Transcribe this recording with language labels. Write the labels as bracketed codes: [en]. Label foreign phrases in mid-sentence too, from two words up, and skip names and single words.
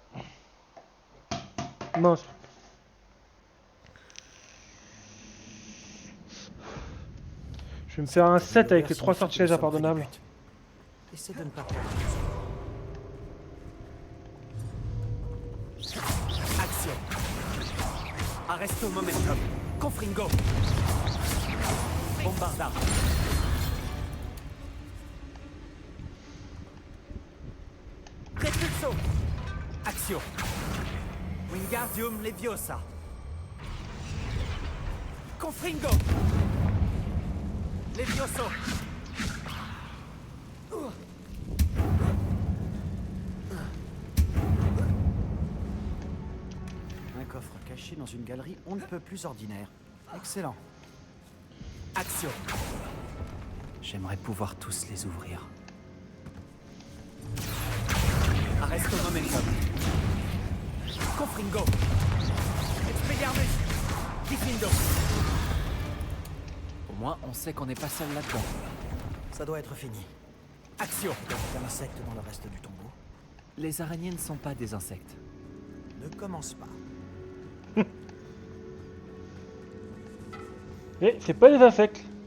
[fr] Mince. Je vais me faire un set avec les 3 sortilèges impardonnables. Essaie de ne pas perdre. Action. Arresto momentum. Confringo. Bombardard. Repulso. Action. Wingardium Leviosa. Confringo. Levioso. Un coffre caché dans une galerie on ne peut plus ordinaire. Excellent. Action. J'aimerais pouvoir tous les ouvrir. Arresto momentum. Confringo. Expelliarmus. Diffindo. Au moins, on sait qu'on n'est pas seul là-dedans. Ça doit être fini. Action! Peut-être un insecte dans le reste du tombeau. Les araignées ne sont pas des insectes. Ne commence pas. Et c'est pas les insectes.